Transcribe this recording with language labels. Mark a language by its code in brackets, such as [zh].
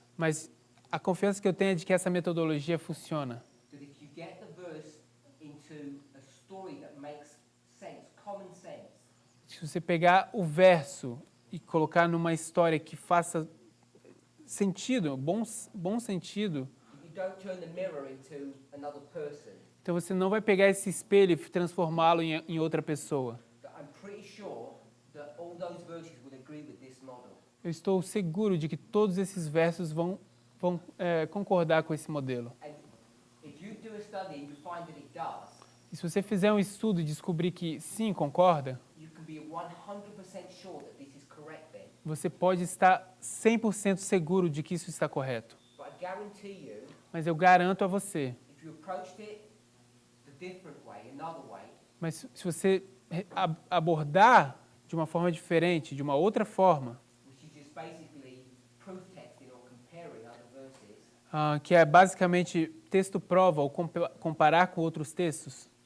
[pt] mas a confiança que eu tenho é de que essa metodologia funciona. [en] That if you get the verse into a story that makes sense, common sense, [pt] Se você pegar o verso e colocar numa história que faça sentido, bom sentido, [en] you don't turn the mirror into another person. [pt] então você não vai pegar esse espelho e transformá-lo em outra pessoa. [en] That I'm pretty sure that all those verses would agree with this model. [pt] Eu estou seguro de que todos esses versos vão concordar com esse modelo. [en] And if you do a study and you find that it does, [pt] E se você fizer um estudo e descobrir que sim, concorda, [en] you can be 100% sure that this is correct then. [pt] você pode estar 100% seguro de que isso está correto. [en] But I guarantee you, [pt] Mas eu garanto a você, [en] if you approached it the different way, another way, [pt] mas se você abordar de uma forma diferente, de uma outra forma, [en] which is just basically proof texting or comparing other verses, [pt] que é basicamente texto prova ou comparar com outros textos,